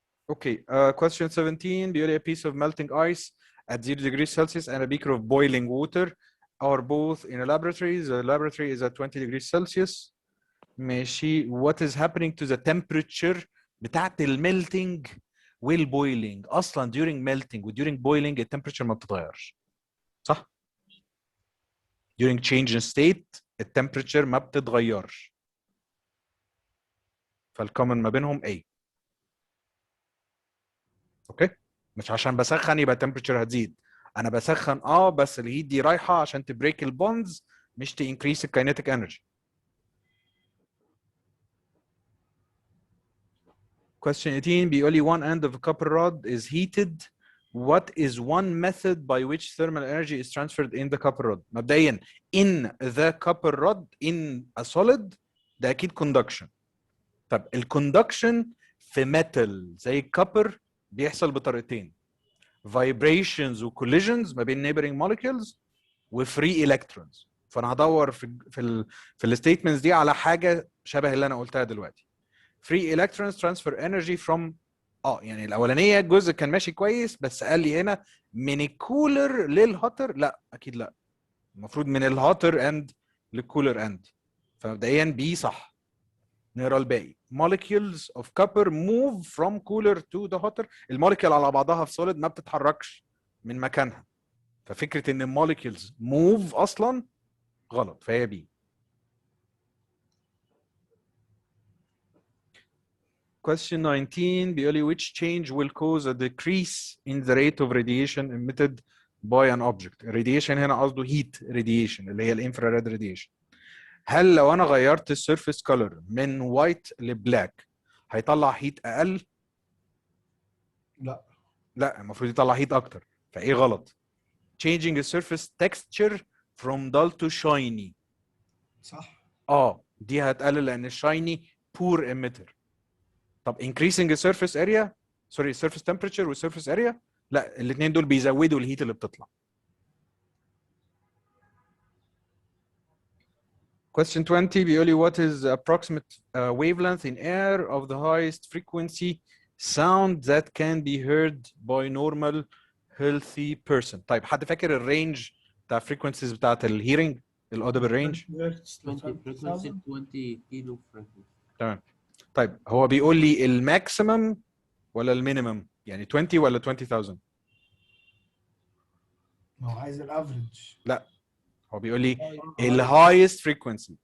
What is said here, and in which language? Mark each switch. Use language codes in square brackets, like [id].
[ar] اوكي [en] question 17 [ar] بيقول لي [en] a piece of melting ice at 0 degrees Celsius and a beaker of boiling water are both in a laboratory. The laboratory is at 20 degrees Celsius. [ar] ماشي [en] what is happening to the temperature [ar] بتاعت الميلتنج والبويلينج اصلا during melting و during boiling التمبريتشر ما بتتغيرش صح؟ [en] during change in state [ar] التمبريتشر ما بتتغيرش فالكومن ما بينهم A. اوكي مش عشان بسخن يبقى التمبريتشر هتزيد انا بسخن بس الهيت دي رايحه عشان تبريك البوندز مش تنكريس الكاينيتيك انرجي. [en] Question 18 [ar] بيقول لي [en] one end of a copper rod is heated what is one method by which thermal energy is transferred in the copper rod. مبدئيا in the copper rod in a solid [ar] ده اكيد [en] conduction. [ar] طب الكوندكشن في metal زي الكبر بيحصل بطريقتين: vibrations و collisions ما بين [en] neighboring molecules [ar] و [en] free electrons. [ar] فانا هدور في الستيتمنتس دي على حاجه شبه اللي انا قلتها دلوقتي. [en] free electrons transfer energy from [ar] يعني الاولانيه الجزء كان ماشي كويس، بس قال لي هنا من الكولر للهوتر. لا اكيد لا، المفروض من الهوتر اند للكولر اند. فمبدئيا بي صح. نقرا الباقي. [en] molecules of copper move from cooler to the hotter. [ar] الموليكيول على بعضها في solid ما بتتحركش من مكانها، ففكره ان الموليكيولز move اصلا غلط، فهي بي. [en] Question 19 [ar] بيقول لي [en] which change will cause a decrease in the rate of radiation emitted by an object. [ar] radiation هنا قصده [en] heat radiation [ar] اللي هي الانفراريد radiation. هل لو انا غيرت السيرفيس كولر من وايت لبلاك هيطلع هيت اقل؟ لا المفروض يطلع هيت اكتر، فايه غلط؟ [en] changing the surface texture from dull to shiny. [ar] صح. دي هتقلل لان الشايني [en] poor emitter. [ar] طب [en] increasing the surface area surface temperature [ar] و surface area لا، الاثنين دول بيزودوا الهيت اللي بتطلع. [en] Question 20 [ar] بيقول لي [en] what is the approximate wavelength in air of the highest frequency sound that can be heard by normal healthy person. [ar] طيب حد فاكر الرينج بتاع frequencies بتاعت الهيرنج الاودبل رينج؟ [en] 20 frequency 20 kilo frequency. [ar] تمام. طيب هو بيقول لي الماكسيمم ولا المينيمم؟ يعني 20 ولا 20,000؟ هو عايز الافريج. لا هو بيقول لي الهايست فريكونسي.